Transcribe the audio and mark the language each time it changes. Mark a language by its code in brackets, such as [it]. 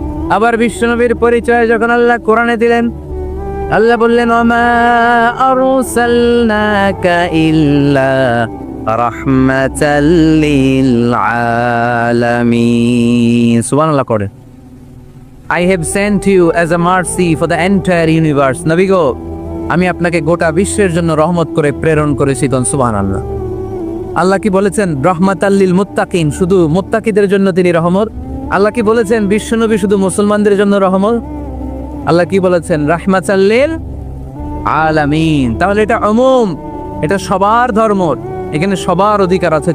[bn] আবার বিশ্বনবীর পরিচয় যখন আল্লাহ কোরআনে দিলেন, আল্লাহ বললেন [ar] ওমা আরসালনাকা ইল্লা রাহমাতাল লিল আলামিন। [bn] সুবহানাল্লাহ পড়েন। [en] I have sent you as a mercy for the entire universe. [bn] নবী গো, আমি আপনাকে গোটা বিশ্বের জন্য রহমত করে প্রেরণ করেছি। সুবহানাল্লাহ। আল্লাহ কি বলেছেন? [ar] রহমাতাল লিল মুত্তাকিন, [bn] শুধু মুত্তাকিদের জন্য তিনি রহমত। আল্লাহ কি বলেছেন? বিশ্বনবী শুধু মুসলমানদের জন্য রহমত। আল্লাহ কি বলেছেন? [ar] রাহমাতাল লিল আলামিন। [bn] তাহলে এটা উমুম, এটা সবার ধর্ম, এখানে সবার অধিকার আছে।